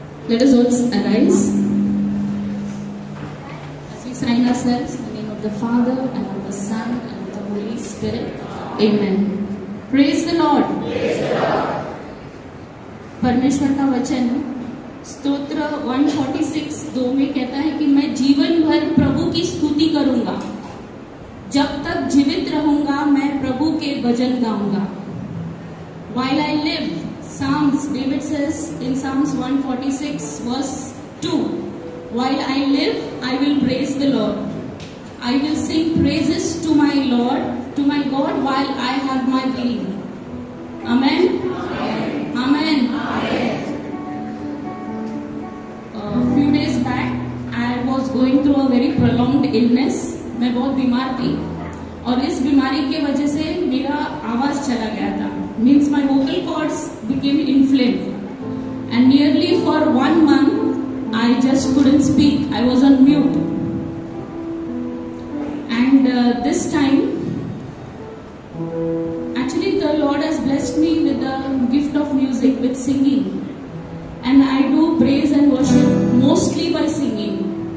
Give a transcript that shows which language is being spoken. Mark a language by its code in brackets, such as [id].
[en] Let us all arise as we sign ourselves in the name of the Father and of the Son and of the Holy Spirit. Amen. Praise the Lord. [hi] परमेश्वर का वचन स्तोत्र 146:2 में कहता है कि मैं जीवन भर प्रभु की स्तुति करूंगा, जब तक जीवित रहूंगा मैं प्रभु के भजन गाऊंगा. [en] While I live, Psalms, David says in Psalms 146:2, while I live, I will praise the Lord. I will sing praises to my Lord, to my God, while I have my being. Amen. Amen. Amen. A few days back, I was going through a very prolonged illness. [hi] मैं बहुत बीमार थी और इस बीमारी के वजह से मेरा आवाज चला गया था. [en] Means my vocal cords became inflamed and nearly for 1 month I just couldn't speak. I was on mute. And this time actually the Lord has blessed me with the gift of music, with singing, and I do praise and worship mostly by singing.